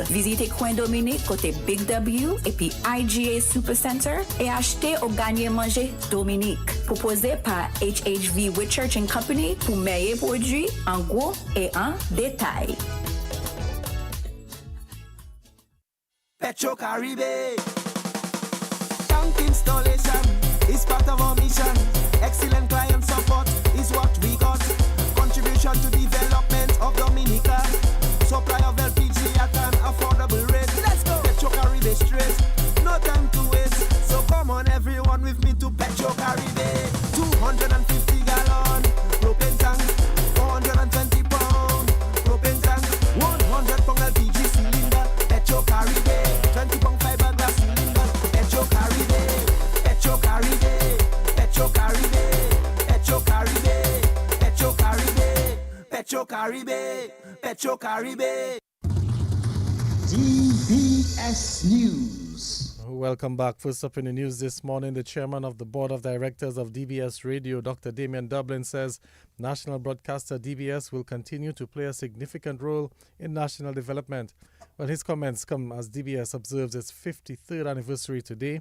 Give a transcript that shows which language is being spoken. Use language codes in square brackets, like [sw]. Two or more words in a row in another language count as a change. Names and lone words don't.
[fr] Visitez Coin Dominique côté Big W et puis IGA Supercenter et achetez ou gagnez manger Dominique. Proposé par HHV Whitchurch and Company pour meilleurs produits en gros et en détail. [en] Petro Caribe. Tank installation is part of our mission. Excellent client support is what we got. Contribution to development of Dominica. Supply of LPG at an affordable rate. Let's go. Petro Caribe straight. No time to waste. So come on everyone with me to Petro Caribe. 250 gallon propane tank. 420 pound propane tank. 100 pound LPG cylinder. Petro Caribe. 20 pound fiberglass cylinder. Petro Caribe. Petro Caribe. Petro Caribe. Petro Caribe. Petro Caribe. Petro Caribe. Petro Caribe. DBS News. Welcome back. First up in the news this morning, the chairman of the board of directors of DBS Radio, Dr. Damien Dublin, says national broadcaster DBS will continue to play a significant role in national development. Well, his comments come as DBS observes its 53rd anniversary today.